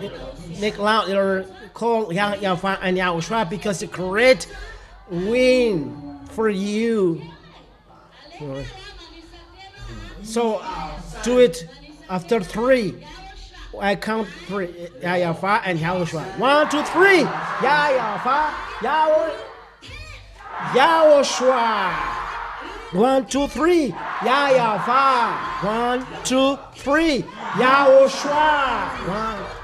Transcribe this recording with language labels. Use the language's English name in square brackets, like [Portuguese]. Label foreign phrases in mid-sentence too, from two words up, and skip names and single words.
[English] Make loud your call YAHVAH and YAHOSHUAH because it's a great win for you. So do it after 3. I count 3. YAHVAH and YAHOSHUAH. 1, 2, 3. YAHVAH, YAHOSHUAH. 1, 2, 3. YAHVAH. 1, 2, 3. YAHOSHUAH. 1.